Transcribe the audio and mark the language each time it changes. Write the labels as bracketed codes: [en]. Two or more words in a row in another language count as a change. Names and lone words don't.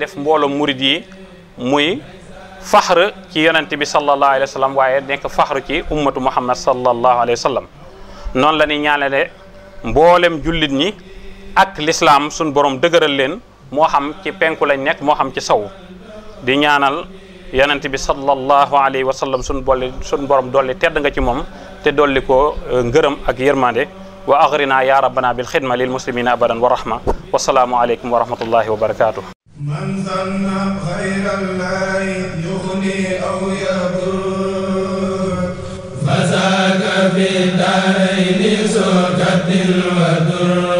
[wo] def mbooloom murid yi muy faxr ci yonent bi [ar] صلى الله عليه وسلم [wo] waaye nekk faxr ci [ar] أمة محمد صلى الله عليه وسلم [wo] noonu la ñuy ñaanale mboolem jullit ñi ak l'islam suñ borom dëgëral leen moo xam ci penku lañ nekk moo xam ci saw di ñaanal yonent bi [ar] صلى الله عليه وسلم [wo] suñ borom dolli tedd nga ci moom te dolli ko ngërëm ak yërmande [ar] وأغرنا يا ربنا بالخدمة للمسلمين أبدا ورحمة والسلام عليكم ورحمة الله وبركاته من ظن غير الله يغني أو يضر فذاك في الدارين ذو كد وضر